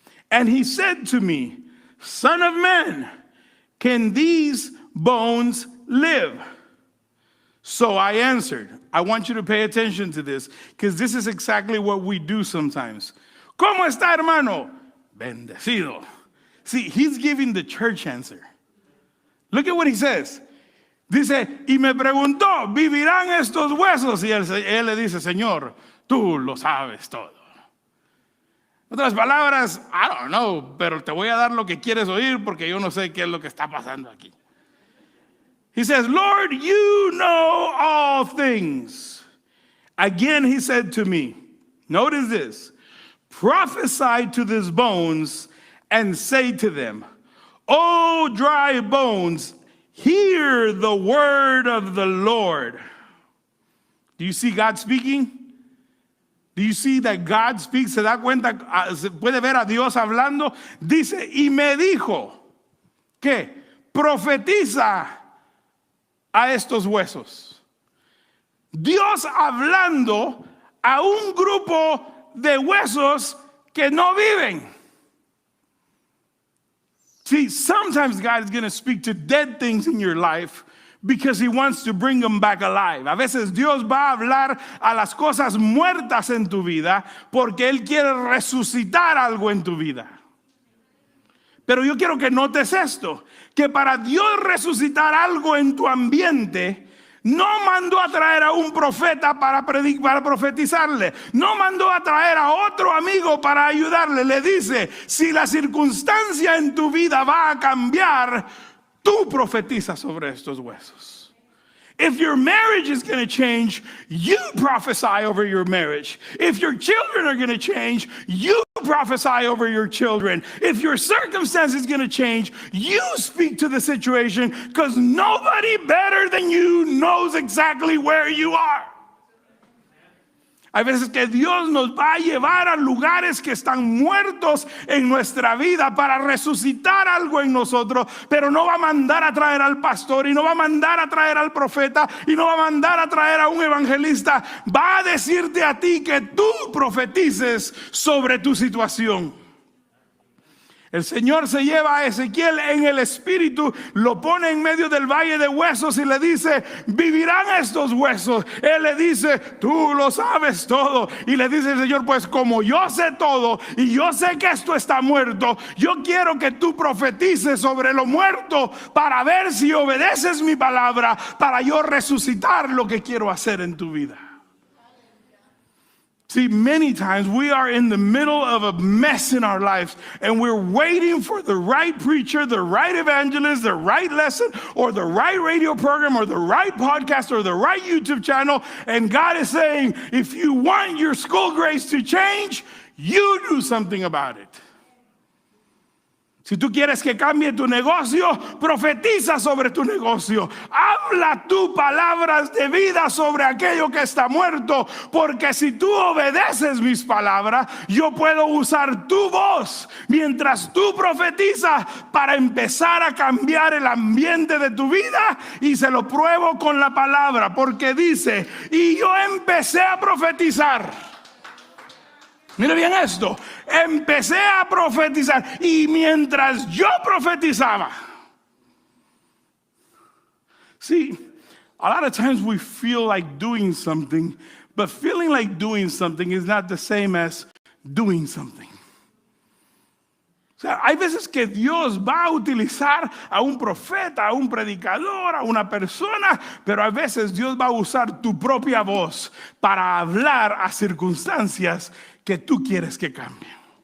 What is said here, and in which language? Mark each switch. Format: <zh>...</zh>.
<en>And he said to me, Son of man, can these bones live? So I answered. I want you to pay attention to this, because this is exactly what we do sometimes.</en> <es>¿Cómo está, hermano? Bendecido.</es> <en>See, he's giving the church answer. Look at what he says.</en> <es>Dice, y me preguntó, ¿vivirán estos huesos? Y él le dice, Señor, tú lo sabes todo. En otras palabras,</es> <en>I don't know,</en> <es>pero te voy a dar lo que quieres oír porque yo no sé qué es lo que está pasando aquí.</es> <en>He says, Lord, you know all things. Again, he said to me, notice this, prophesy to these bones and say to them, O dry bones, hear the word of the Lord. Do you see God speaking? Do you see that God speaks?</en> <es>¿Se da cuenta? ¿Se puede ver a Dios hablando? Dice, y me dijo, ¿qué? Profetiza a estos huesos. Dios hablando a un grupo de huesos que no viven.</es> <en>See, sometimes God is going to speak to dead things in your life because he wants to bring them back alive.</en> <es>A veces Dios va a hablar a las cosas muertas en tu vida porque él quiere resucitar algo en tu vida. Pero yo quiero que notes esto, que para Dios resucitar algo en tu ambiente, no mandó a traer a un profeta para profetizarle. No mandó a traer a otro amigo para ayudarle. Le dice, si la circunstancia en tu vida va a cambiar, tú profetizas sobre estos huesos.</es> <en>If your marriage is going to change, you prophesy over your marriage. If your children are going to change, you prophesy over your children. If your circumstance is going to change, you speak to the situation, because nobody better than you knows exactly where you are.</en> <es>Hay veces que Dios nos va a llevar a lugares que están muertos en nuestra vida para resucitar algo en nosotros, pero no va a mandar a traer al pastor, y no va a mandar a traer al profeta, y no va a mandar a traer a un evangelista. Va a decirte a ti que tú profetices sobre tu situación. El Señor se lleva a Ezequiel en el espíritu, lo pone en medio del valle de huesos y le dice: vivirán estos huesos. Él le dice: tú lo sabes todo. Y le dice el Señor: pues como yo sé todo y yo sé que esto está muerto, yo quiero que tú profetices sobre lo muerto para ver si obedeces mi palabra, para yo resucitar lo que quiero hacer en tu vida.</es> <en>See, many times we are in the middle of a mess in our lives, and we're waiting for the right preacher, the right evangelist, the right lesson, or the right radio program, or the right podcast, or the right YouTube channel. And God is saying, if you want your school grades to change, you do something about it.</en> <es>Si tú quieres que cambie tu negocio, profetiza sobre tu negocio. Habla tú palabras de vida sobre aquello que está muerto, porque si tú obedeces mis palabras, yo puedo usar tu voz mientras tú profetizas para empezar a cambiar el ambiente de tu vida. Y se lo pruebo con la palabra, porque dice: y yo empecé a profetizar. Mire bien esto, empecé a profetizar, y mientras yo profetizaba.</es> <en>See, a lot of times we feel like doing something, but feeling like doing something is not the same as doing something.</en> <es>O sea, hay veces que Dios va a utilizar a un profeta, a un predicador, a una persona, pero a veces Dios va a usar tu propia voz para hablar a circunstancias que tú quieres que cambien.</es>